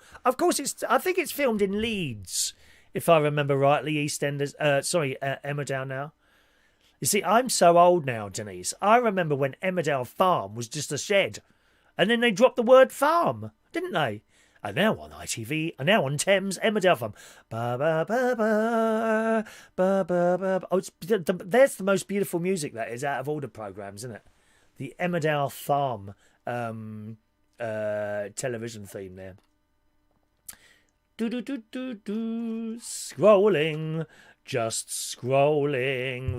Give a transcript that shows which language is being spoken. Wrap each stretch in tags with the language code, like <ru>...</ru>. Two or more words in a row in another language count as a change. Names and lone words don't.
<en>Of course, I think it's filmed in Leeds, if I remember rightly. EastEnders, Emmerdale now. You see, I'm so old now, Denise. I remember when Emmerdale Farm was just a shed, and then they dropped the word farm, didn't they? And now on ITV, and now on Thames, Emmerdale Farm. Ba ba ba ba ba ba ba. Oh, there's the most beautiful music that is out of all the programmes, isn't it? The Emmerdale Farm television theme there. Do do do do do. Scrolling, just scrolling.</en>